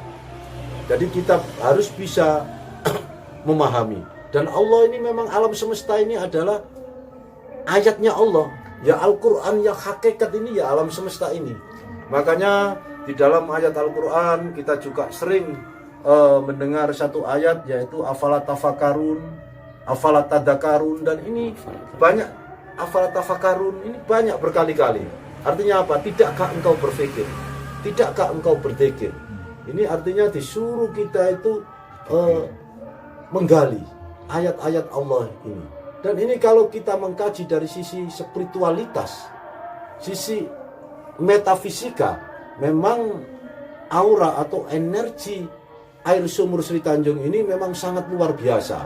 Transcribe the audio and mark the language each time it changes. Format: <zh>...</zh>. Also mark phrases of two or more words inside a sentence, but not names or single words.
<id>Jadi kita harus bisa memahami. Dan Allah ini memang, alam semesta ini adalah ayatnya Allah. Ya Al-Quran, yang hakikat ini ya alam semesta ini. Makanya di dalam ayat Al-Quran kita juga sering mendengar satu ayat, yaitu</id> <ar>أفلا تتفكرون، أفلا تذكرون.</ar> <id>Dan ini banyak,</id> <ar>أفلا تتفكرون</ar> <id>ini banyak berkali-kali. Artinya apa? Tidakkah engkau berpikir? Tidakkah engkau berzikir? Ini artinya disuruh kita itu menggali ayat-ayat Allah ini. Dan ini kalau kita mengkaji dari sisi spiritualitas, sisi metafisika, memang aura atau energi air sumur Sri Tanjung ini memang sangat luar biasa.</id>